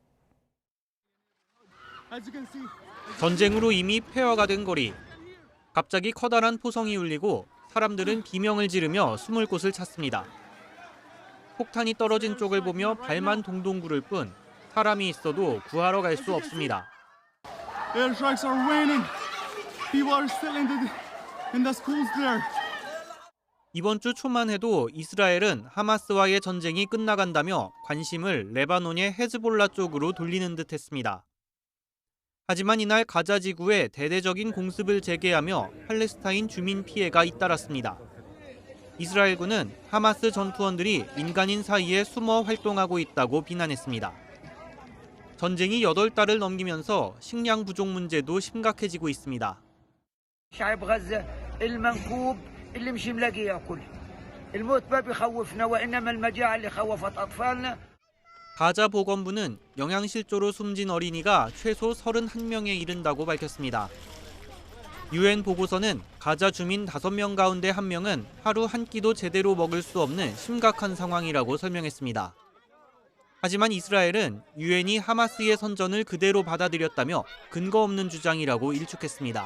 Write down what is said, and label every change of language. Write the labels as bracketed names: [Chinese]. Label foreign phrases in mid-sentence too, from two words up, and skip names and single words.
[Korean] 전쟁으로 이미 폐허가 된 거리. 갑자기 커다란 포성이 울리고 사람들은 비명을 지르며 숨을 곳을 찾습니다. 폭탄이 떨어진 쪽을 보며 발만 동동 구를 뿐 사람이 있어도 구하러 갈 수 없습니다. [English] Airstrikes are waning. People are still in the schools there. [Korean] 이번 주 초만 해도 이스라엘은 하마스와의 전쟁이 끝나간다며 관심을 레바논의 헤즈볼라 쪽으로 돌리는 듯했습니다. 하지만 이날 가자 지구에 대대적인 공습을 재개하며 팔레스타인 주민 피해가 잇따랐습니다. 이스라엘군은 하마스 전투원들이 민간인 사이에 숨어 활동하고 있다고 비난했습니다. 전쟁이 8달을 넘기면서 식량 부족 문제도 심각해지고 있습니다. [Arabic] شعب غزة المنكوب اللي مش ملاقي ياكل الموت ما بيخوفنا وإنما المجاعة اللي خوفت أطفالنا. [Korean] 가자 보건부는 영양실조로 숨진 어린이가 최소 31명에 이른다고 밝혔습니다. UN 보고서는 가자 주민 5명 가운데 1명은 하루 한 끼도 제대로 먹을 수 없는 심각한 상황이라고 설명했습니다. 하지만 이스라엘은 유엔이 하마스의 선전을 그대로 받아들였다며 근거 없는 주장이라고 일축했습니다.